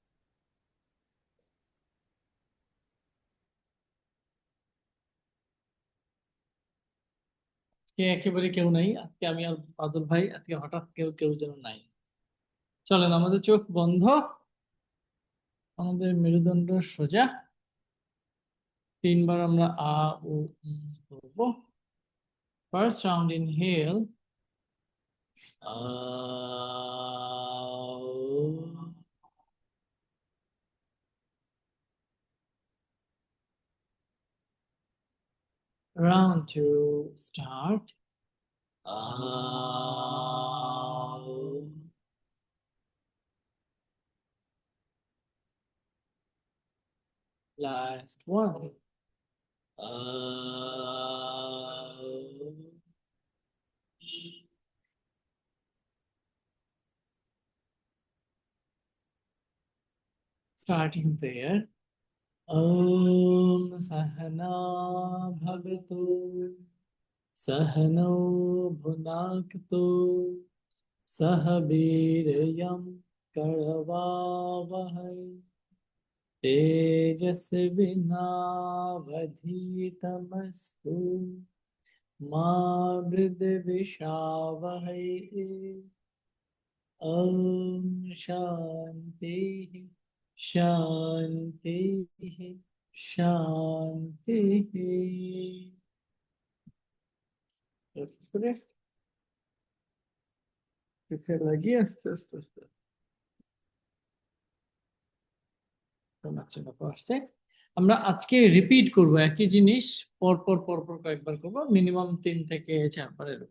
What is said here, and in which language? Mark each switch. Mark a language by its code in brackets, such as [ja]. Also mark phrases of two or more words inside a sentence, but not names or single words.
[bn] আজকে একেবারে কেউ নাই, আজকে আমি আর বাদল ভাই, আজকে হঠাৎ কেউ কেউ যেন নাই। চলেন আমাদের চোখ বন্ধ, আমাদের মেরুদণ্ড সোজা, 3 বার আমরা আ উ করব। [en] first round inhale, আ, round 2 start, আ, last one, আ, starting there. [sa] ॐ सहना भवतु सहनौ भुनाक्तु सह वीर्यं करवावहै तेजस्विनावधीतमस्तु मा विद्विषावहै। ॐ शान्तिः शान्तिः शान्तिः। [bn] তারপরে চোখে লাগিয়ে আস্তে আস্তে আস্তে নাচানো আসছে। আমরা আজকে রিপিট করব একই জিনিস, পর পর পর পর কয়েকবার করবো, মিনিমাম 3 থেকে 4 বার এরকম।